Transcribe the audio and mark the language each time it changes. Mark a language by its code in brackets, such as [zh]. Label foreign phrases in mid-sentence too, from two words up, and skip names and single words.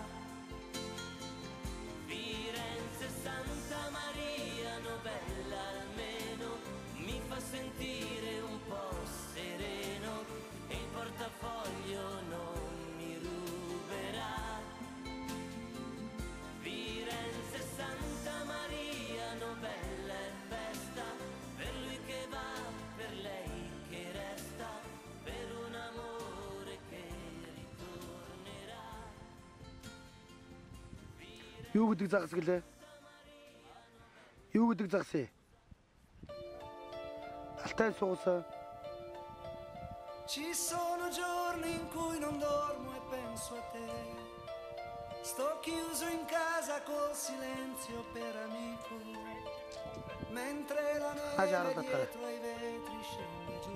[it] Firenze, Santa Maria, novella, almeno mi fa sentire un po' sereno e il portafoglio non mi ruberà. Firenze, Santa Maria, novella e festa, per lui che va, per lei che resta, per un amore che ritornerà. [mn] Юу гэдэг загас гэлээ? Юу гэдэг загас ээ? Алтай суусаа. [it] Ci sono giorni in cui non dormo e penso a te. Sto chiuso in casa col silenzio per amico, mentre la neve dietro ai vetri scende giù.